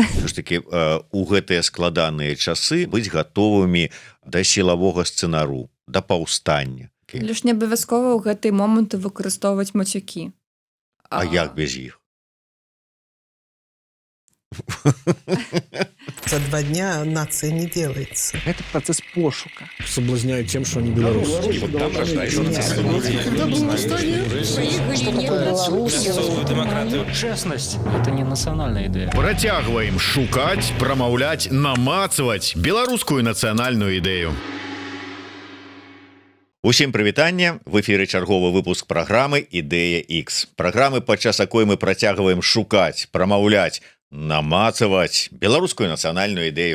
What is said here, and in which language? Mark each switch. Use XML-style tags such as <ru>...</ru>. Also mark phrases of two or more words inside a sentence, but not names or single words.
<be>Все ж таки у гэтыя складаныя часы быць гатовымі да сілавога сцэнару, да паўстання. Лишь не абавязкова ў гэтай моманты выкарыстоўваць мацюкі. А як без іх?</be> <ru>За 2 дня нация не делается. Это процесс пошука. Соблазняют тем, что они белорусы. Честность – это не национальная идея.</ru> <be>Працягваем шукаць, прамаўляць, намацаваць беларускую нацыянальную ідэю. Усім прывітанне, в эфіры чарговы выпуск праграмы «Ідэя X». Праграмы, падчас якой мы працягваем шукаць, прамаўляць, намацаваць беларускую нацыянальную ідэю.</be>